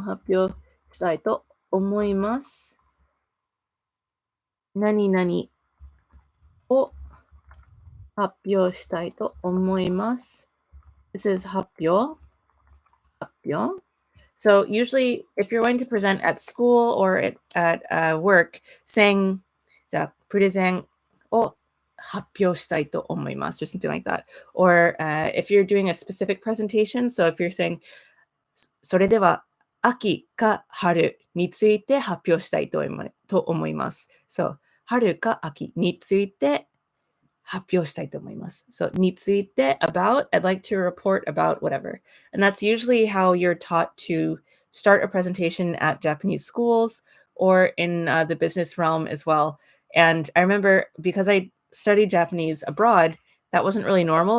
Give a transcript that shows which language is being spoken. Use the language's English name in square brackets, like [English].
[Japanese] 発表したいと思います。何々を発表したいと思います。 [English] This is 発表. So usually if you're going to present at school or at work, saying [Japanese] じゃあプレゼンを発表したいと思います [English] or something like that. Or if you're doing a specific presentation, so if you're saying [Japanese] それでは秋か春について発表したいと思います。 So 春か秋について発表したいと思います。 [English] So について about, I'd like to report about whatever. And that's usually how you're taught to start a presentation at Japanese schools or in the business realm as well. And I remember because I studied Japanese abroad, that wasn't really normal.